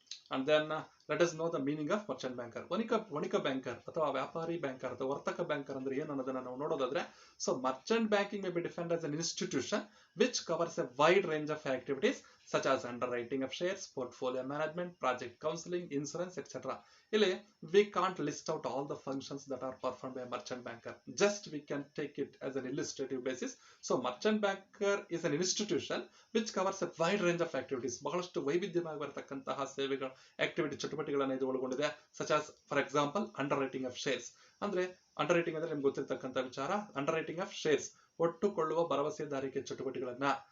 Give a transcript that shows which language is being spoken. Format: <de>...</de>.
<en>And then let us know the meaning of merchant banker.</en> <kn>ವಣಿಕ banker ಅಥವಾ ವ್ಯಾಪಾರಿ banker ಅಥವಾ ವರ್ತಕ banker ಅಂದ್ರೆ ಏನು ಅನ್ನೋದನ್ನ ನಾವು ನೋಡೋದಾದ್ರೆ,</kn> <en>so merchant banking may be defined as an institution which covers a wide range of activities such as underwriting of shares, portfolio management, project counseling, insurance, etc. ಇಲ್ಲಿ we can't list out all the functions that are performed by a merchant banker. Just we can take it as an illustrative basis. So merchant banker is an institution which covers a wide range of activities.</en> <kn>ಬಹಳಷ್ಟು ವೈವಿಧ್ಯವಾಗಿ ಬರತಕ್ಕಂತಹ ಸೇವೆಗಳ activity ಚಟುವಟಿಕೆಗಳನ್ನ ಇದು ಒಳಗೊಂಡಿದೆ.</kn> <en>such as for example underwriting of shares.</en> <kn>ಅಂದ್ರೆ ಅಂಡರ್ರೈಟಿಂಗ್ ಅಂದ್ರೆ ನಿಮ್ಗೆ ಗೊತ್ತಿರತಕ್ಕಂಥ ವಿಚಾರ. ಅಂಡರ್ರೈಟಿಂಗ್ of shares, ಒಟ್ಟುಕೊಳ್ಳುವ ಭರವಸೆದಾರಿಕೆ ಚಟುವಟಿಕೆಗಳನ್ನ.</kn>